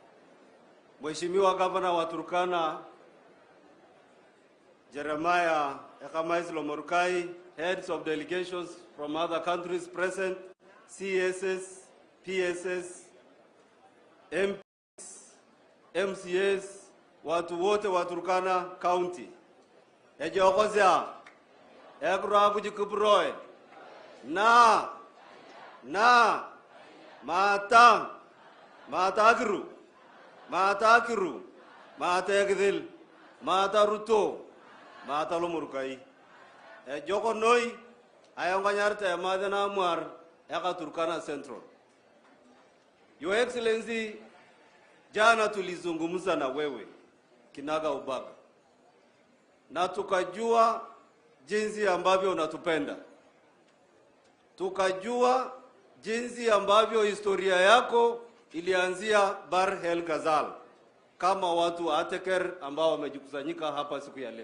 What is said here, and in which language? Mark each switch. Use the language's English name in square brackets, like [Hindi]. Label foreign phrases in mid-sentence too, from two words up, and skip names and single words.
[Swahili] Mheshimiwa Gavana wa Turkana Jeremiah Ekamais Lomorukai, [English] heads of delegations from other countries present, CSS, PSS, MPs, MCS, [Swahili] watu wote wa Turkana County. [Turkana] Ejokozia, ekurabu jikuproe, na, Matakiru, Mategdil, Ruto, Lomorukai. Joko noi, ayonganyarte madana muar, eka Turkana Central. [English] Your Excellency, [Swahili] jana tulizungumza na wewe, kinaga ubaga. Na tukajua jinsi ambavyo unatupenda. Tukajua jinsi ambavyo historia yako ilianzia Bar El Ghazal kama watu wa Ateker ambao wamejikusanyika hapa siku ya leo.